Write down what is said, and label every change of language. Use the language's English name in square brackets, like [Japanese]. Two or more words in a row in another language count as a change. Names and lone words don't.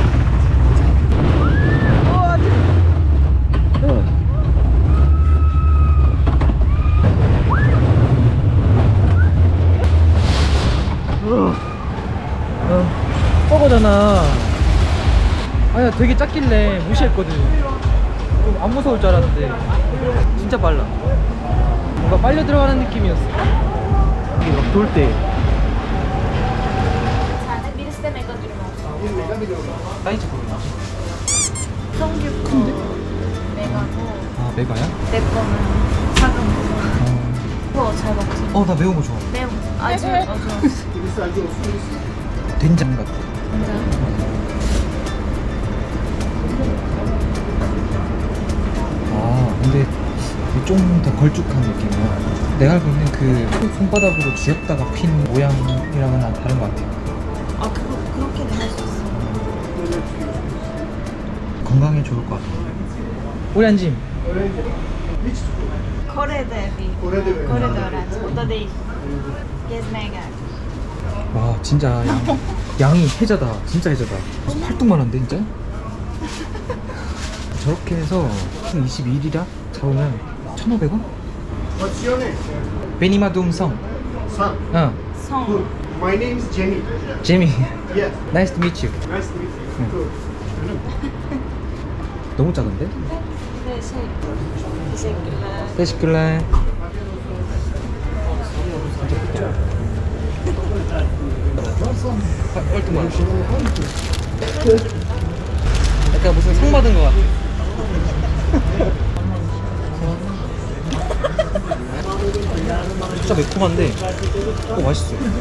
[Korean] 우와. 뻐거잖아. 아니야 되게 작길래 무시했거든. 좀 안 무서울 줄 알았는데 진짜 빨라. 뭔가 빨려 들어가는 느낌이었어. 이게 막 돌 때. [Turkish] birisi de mega dürüm [Korean] 사이즈 보이나? 성규 거 메가고 아 메가야? 내 거는 작은 거. 그거 잘 먹지? 나 매운 거 좋아. 매운 거. 아주 된장 같아. 진짜. 근데 좀 더 걸쭉한 느낌이야. 내가 알고 있는 그 손바닥으로 쥐었다가 핀 모양이랑은 다른 것 같아. 아 그렇게는 할 수 있어. 건강에 좋을 것 같아. 우리 안짐. [Turkish] Kore'de öğrenci. Burada değil. Gezmeye geldim. [Korean] 와 진짜 양이 해자다. 진짜 해자다. 팔뚝만한데 진짜? 저렇게 해서 22일이라 잡으면 1,500원? [English] What's your name? 베니마둠성. Son. [Korean] 성. [English] Good. My name is Jenny. [Korean] 제미. [English] Yes. Nice to meet you. Nice to meet you. Good. [Korean] 너무 작은데? [Turkish] Ve teşekkürler. [Korean] 테시클라. 얼뚱만. 약간 무슨 상 받은 것 같아. 진짜 매콤한데 맛있어.